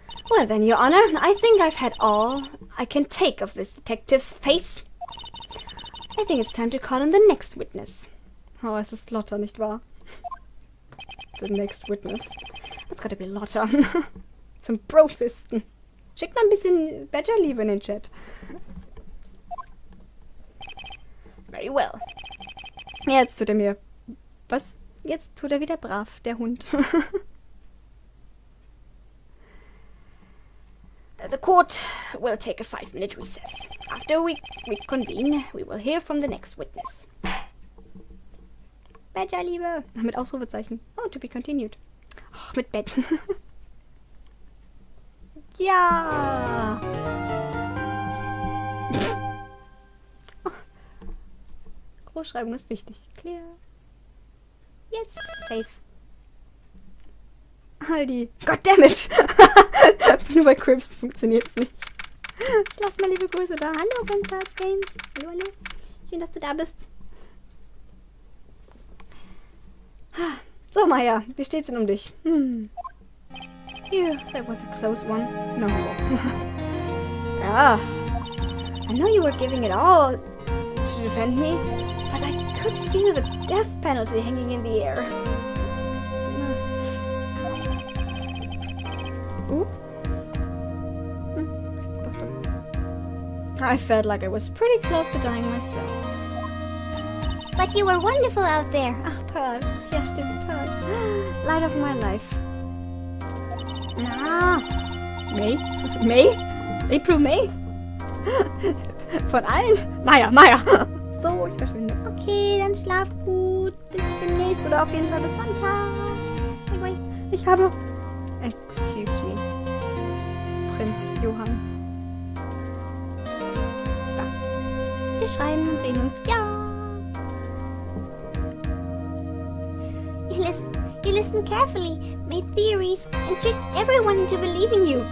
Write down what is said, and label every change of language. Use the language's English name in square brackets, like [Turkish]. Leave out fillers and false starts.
[English] Well then, Your Honor, I think I've had all I can take of this detective's face. I think it's time to call in the next witness. Oh, [German] es ist Lotta, nicht wahr? [English] The next witness. That's gotta be Lotta. [German] Zum Profisten. Schickt mal ein bisschen Badger-Liebe in den Chat. [English] Very well. [German] Jetzt tut er mir... Was? Jetzt tut er wieder brav, der Hund. [English] The court will take a 5-minute recess. After we reconvene, we will hear from the next witness. [German] Badger-Liebe. Mit Ausrufezeichen. [English] Oh, to be continued. [German] Och, mit Bett. Ja! Großschreibung ist wichtig. [English] Clear. Yes, safe. Aldi. Goddammit! [German] Nur bei Crips funktioniert's nicht. Ich lass mal liebe Grüße da. Hallo, ganz Games. Hallo. Schön, dass du da bist. So, Maya, wie steht's denn um dich? [English] Phew, that was a close one. No. Yeah. I know you were giving it all to defend me, but I could feel the death penalty hanging in the air. Ooh. I felt like I was pretty close to dying myself. But you were wonderful out there. [German] Ach, Pearl. Ja, stimmt, Pearl. [English] Light of my life. [German] Na. May? April May? Von allen? Maya. So, ich verschwinde. Okay, dann schlaf gut. Bis demnächst oder auf jeden Fall bis Sonntag. [English] Bye. [German] Ich habe... [English] Excuse me. Prinz Johann. [German] Ja. Wir schreiben und sehen uns. Ja. [English] You listen carefully, made theories, and tricked everyone into believing you.